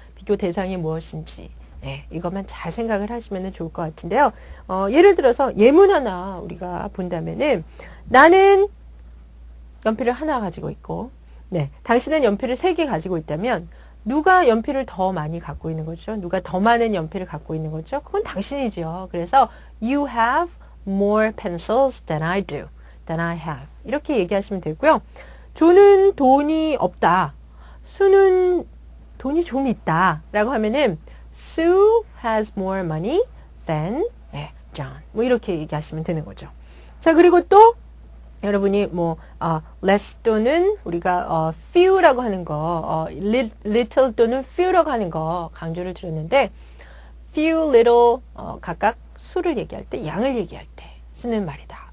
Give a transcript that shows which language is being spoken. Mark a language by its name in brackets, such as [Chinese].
[Korean] 비교 대상이 무엇인지. 네, 이것만 잘 생각을 하시면 좋을 것 같은데요. 예를 들어서 예문 하나 우리가 본다면은 나는 연필을 하나 가지고 있고, 네, 당신은 연필을 3개 가지고 있다면 누가 연필을 더 많이 갖고 있는 거죠? 누가 더 많은 연필을 갖고 있는 거죠? 그건 당신이죠. 그래서 [English] you have more pencils than I do, than I have. [Korean] 이렇게 얘기하시면 되고요. 조는 돈이 없다. 수는 돈이 좀 있다. 라고 하면은 [English] Sue has more money than John. [Korean] 뭐 이렇게 얘기하시면 되는 거죠. 자, 그리고 또 여러분이 뭐 less 또는 우리가 few라고 하는 거, little 또는 few라고 하는 거 강조를 드렸는데 few, little 각각 수를 얘기할 때, 양을 얘기할 때 쓰는 말이다.